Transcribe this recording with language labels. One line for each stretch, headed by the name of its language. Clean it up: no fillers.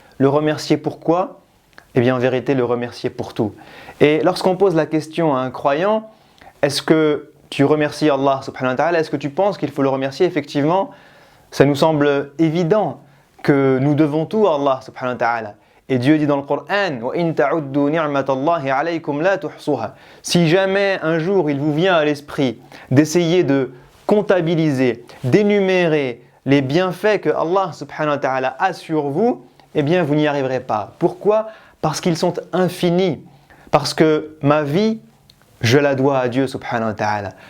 French: Le remercier pourquoi? Eh bien en vérité le remercier pour tout. Et lorsqu'on pose la question à un croyant, est-ce que tu remercies Allah subhanahu wa ta'ala? Est-ce que tu penses qu'il faut le remercier? Effectivement, ça nous semble évident que nous devons tout à Allah subhanahu wa ta'ala. Et Dieu dit dans le Coran,
Arabic: وَإِن تَعُدُّوا نِعْمَةَ اللَّهِ عَلَيْكُمْ لَا تُحْصُوهَا.
French: Si jamais un jour il vous vient à l'esprit d'essayer de comptabiliser, d'énumérer les bienfaits que Allah subhanahu wa ta'ala a sur vous, eh bien vous n'y arriverez pas. Pourquoi? Parce qu'ils sont infinis. Parce que ma vie, je la dois à Dieu subhanahu wa ta'ala.